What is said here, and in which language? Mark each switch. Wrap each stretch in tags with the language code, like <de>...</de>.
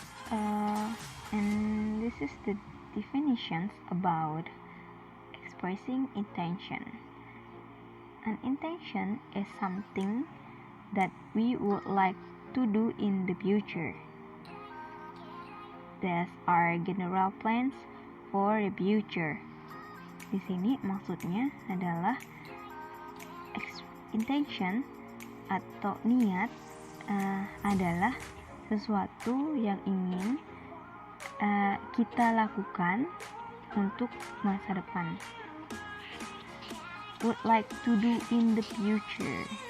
<en>And this is the definitions about expressing intention. An intention is something that we would like to do in the future. These are general plans for the future.</en> <id>Di sini maksudnya adalah intention atau niat adalah sesuatu yang ingin kita lakukan untuk masa depan.</id> <en>Would like to do in the future.</en>